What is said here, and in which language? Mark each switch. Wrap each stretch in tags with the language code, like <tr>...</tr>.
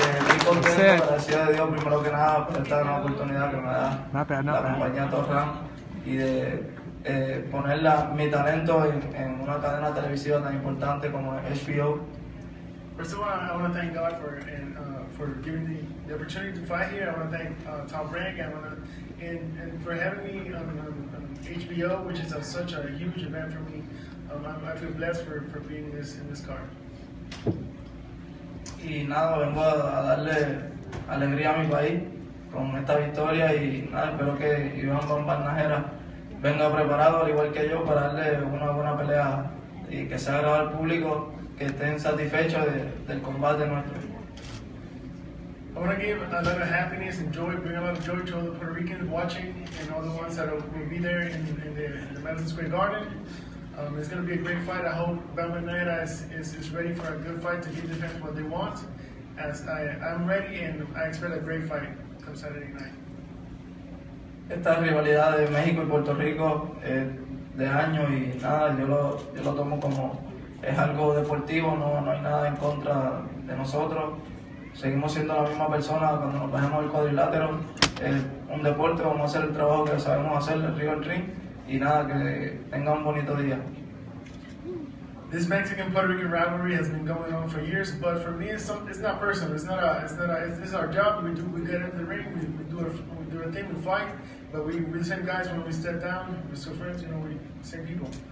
<es>Estoy contento, gracias a Dios, primero que nada, por esta nueva oportunidad que me da la compañía Torran y de poner mi talento en una cadena televisiva tan importante como HBO.</es> <en>First of all, I want to thank God for giving me the opportunity to fight here. I want to thank Tom Rank and for having me on HBO, which is such a huge event for me. I feel blessed for being in this card.</en> <es>Y nada, vengo a darle alegría a mi país con esta victoria y nada, espero que Iván Barnajera venga preparado, al igual que yo, para darle una buena pelea y que sea agradable al público, que estén satisfechos del combate nuestro.</es> <en>I want to give a lot of happiness and joy, bring a lot of joy to all the Puerto Ricans watching and all the ones that will be there in the Madison Square Garden. It's going to be a great fight. I hope Barnajera is ready for a good fight to give the fans what they want. As I'm ready and I expect a great fight come Saturday night.</en> <es>Esta rivalidad de México y Puerto Rico de años y nada, yo lo tomo como es algo deportivo, no hay nada en contra de nosotros. Seguimos siendo la misma persona cuando nos bajemos el cuadrilátero. Es un deporte, vamos a hacer el trabajo que sabemos hacer arriba del ring y nada, que tengan un bonito día.</es> <en>This Mexican-Puerto Rican rivalry has been going on for years, but for me, it's not personal. It's our job. We get into the ring, we do our thing, we fight, but we're the same guys when we step down. We're still friends, we're the same people.</en>